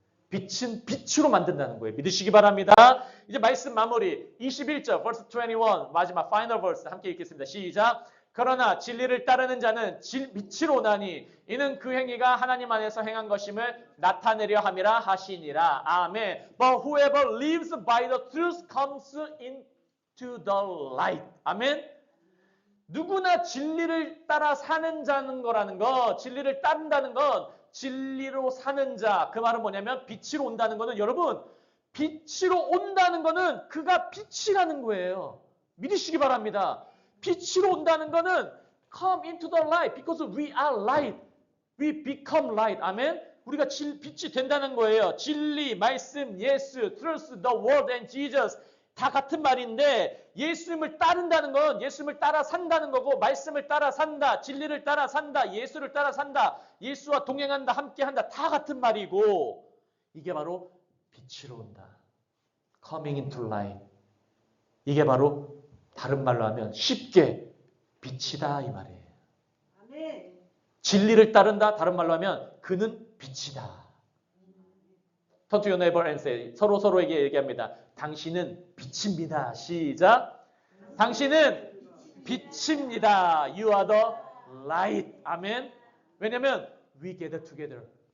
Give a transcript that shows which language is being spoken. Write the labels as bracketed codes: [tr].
[ko] 빛은 빛으로 만든다는 거예요. 믿으시기 바랍니다. 이제 말씀 마무리 21절 verse 21 마지막 [en] final verse [ko] 함께 읽겠습니다. 시작. 그러나 진리를 따르는 자는 빛으로 오나니 이는 그 행위가 하나님 안에서 행한 것임을 나타내려 함이라 하시니라. 아멘. [en] But whoever lives by the truth comes into the light. [ko] 아멘. 누구나 진리를 따라 사는 자는 거라는 거, 진리를 따른다는 건 진리로 사는 자. 그 말은 뭐냐면 빛으로 온다는 거는 여러분 빛으로 온다는 거는 그가 빛이라는 거예요. 믿으시기 바랍니다. 빛으로 온다는 거는 [en] come into the light because we are light. We become light. 아멘. [ko] 우리가 빛이 된다는 거예요. 진리, 말씀, 예수, [en] truth, the word and Jesus [ko] 다 같은 말인데 예수님을 따른다는 건 예수님을 따라 산다는 거고 말씀을 따라 산다, 진리를 따라 산다, 예수를 따라 산다, 예수와 동행한다, 함께한다 다 같은 말이고 이게 바로 빛으로 온다. [en] coming into light. [ko] 이게 바로 다른 말로 하면 쉽게 빛이다 이 말이에요. 아멘. 진리를 따른다 다른 말로 하면 그는 빛이다. [en] Turn to your neighbor and say [ko] 서로에게 얘기합니다. 당신은 빛입니다. 시작. 당신은 빛입니다. [en] You are the light. 아멘. [ko] 왜냐면 [en] we gather together.